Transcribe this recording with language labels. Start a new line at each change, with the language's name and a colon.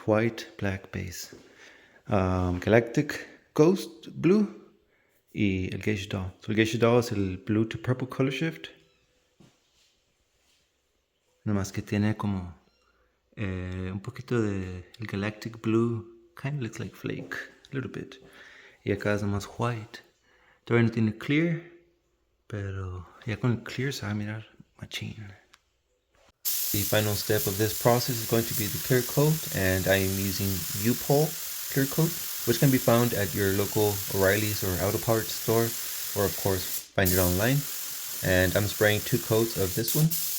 English: White, black base. Galactic, Ghost, Blue y el Geisha Doll. So el Geisha Doll es el Blue to Purple color shift.
Spanish: Nomás que tiene como un poquito de el Galactic Blue.
English: Kind of looks like flake, a little bit.
Spanish: Y acá es nomás white. Todavía no tiene clear, pero ya con el clear se va a mirar machín.
English: The final step of this process is going to be the clear coat, and I am using U-Pole clear coat, which can be found at your local O'Reilly's or Auto Parts store, or of course find it online. And I'm spraying 2 coats of this one.